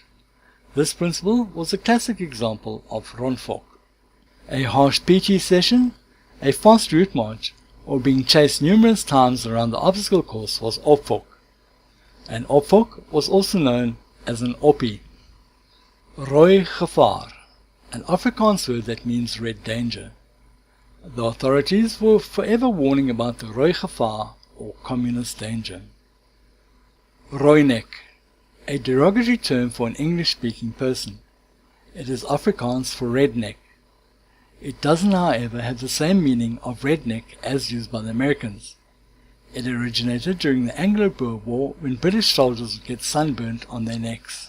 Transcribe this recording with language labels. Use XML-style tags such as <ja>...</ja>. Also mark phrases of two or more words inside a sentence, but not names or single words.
<en>This principle was a classic example of Rondfok. A harsh PT session, a fast route march, or being chased numerous times around the obstacle course was opfok. An opfok was also known as an oppie.</en> <af>Rooi gevaar,</af> <en>an Afrikaans word that means red danger. The authorities were forever warning about the</en> <af>rooi gevaar</af> <en>or communist danger. Rooinek, a derogatory term for an English-speaking person. It is Afrikaans for redneck. It doesn't, however, have the same meaning of redneck as used by the Americans. It originated during the Anglo-Boer War when British soldiers would get sunburnt on their necks.</en>